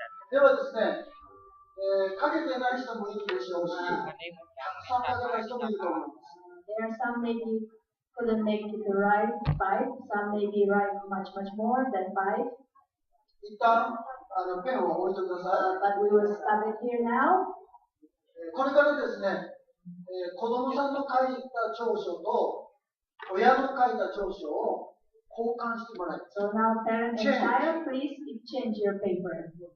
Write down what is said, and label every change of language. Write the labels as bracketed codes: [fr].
[ja] ではですね、書けてない人もいるでしょうし、参加がない人もいると思います。 [en] There are some maybe couldn't make it to write 5, some maybe write much more than 5. [ja] 一旦ペンを置いてください。 [en] But we will stop it here now. [ja] これからですね、子供さんの書いた長所と親の書いた長所を交換してもらいます。 [en] So now parent and child, please exchange your paper.